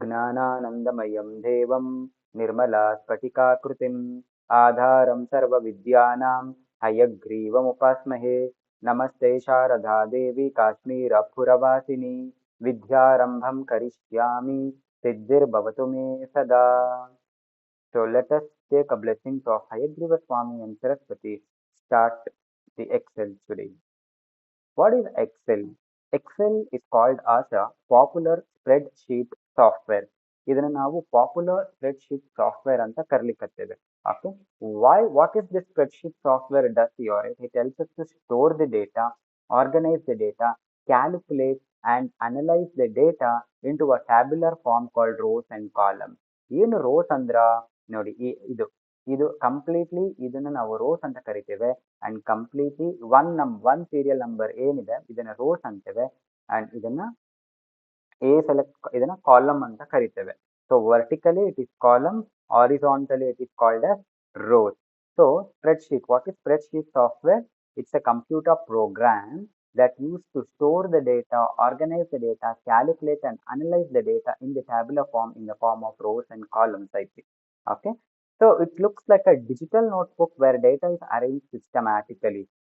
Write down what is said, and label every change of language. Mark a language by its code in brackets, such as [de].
[sa] Gnananandamayam devam nirmala spatikakrutim adharam sarva vidyanam hayagrivam upasmahe namaste sharada devi kashmira phuravasini vidyarambham karishyami siddhir bhavatu me sada. [en] So let us take a blessings of Hayagriva Swami and Saraswati. Start the Excel today. What is Excel? Excel is called as a popular spreadsheet software. [kn] ಇದನ್ನ ನಾವು [en] popular spreadsheet software [kn] ಅಂತ ಕರಿಲಿಕತ್ತೇವೆ. [en] Okay. Why? What is this spreadsheet software does here? It helps us to store the data, organize the data, calculate and analyze the data into a tabular form called rows and columns. [kn] ಏನು rose ಅಂದ್ರ ನೋಡಿ ಇದು ಇದು completely ಇದನ್ನ ನಾವು rose ಅಂತ ಕರಿತೇವೆ and completely one serial number ಏನಿದೆ ಇದನ್ನ ರೋಸ್ ಅಂತೇವೆ ಅಂಡ್ ಇದನ್ನ ಇದನ್ನ ಕಾಲಮ್ ಅಂತ ಕರಿತೇವೆ. [en] So vertically it is column, horizontally it is called as rows. So spreadsheet, what is spreadsheet software? It's a computer program that used to store the data, organize the data, calculate and analyze the data in the tabular form in the form of rows and columns, I think. Okay. So it looks like a digital notebook where data is arranged systematically.